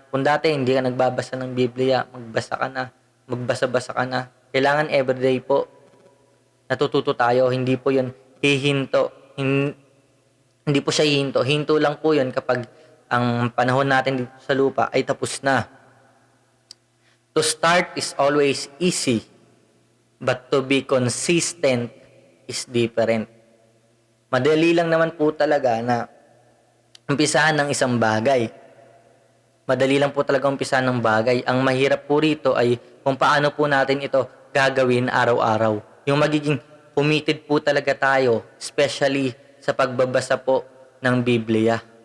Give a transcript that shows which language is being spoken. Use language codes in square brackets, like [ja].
[tl] Kung dati hindi ka nagbabasa ng Biblia, magbasa ka na. Magbasa-basa ka na. Kailangan everyday po natututo tayo. Hindi po yun hihinto. Hindi po siya hihinto. Hinto lang po yun kapag ang panahon natin dito sa lupa ay tapos na. [en] To start is always easy, but to be consistent is different. [tl] Madali lang naman po talaga na umpisahan ng isang bagay. Madali lang po talaga umpisahan ng bagay. Ang mahirap po rito ay kung paano po natin ito gagawin araw-araw. Yung magiging committed po talaga tayo, especially sa pagbabasa po ng Biblia.